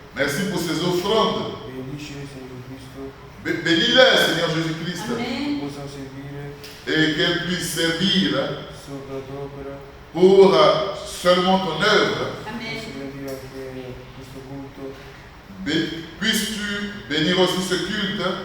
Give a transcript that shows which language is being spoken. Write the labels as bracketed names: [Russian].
[French] Merci pour ces offrandes. [Italian] Benedici Signore Cristo, [French] Bénis-les, Seigneur Jésus-Christ, [Italian] possano servire [French] et qu'elles puissent servir [Italian] sopra la tua opera, [French] pour seulement ton œuvre. [Italian] posso benedire anche questo culto, [French] Puisses-tu bénir aussi ce culte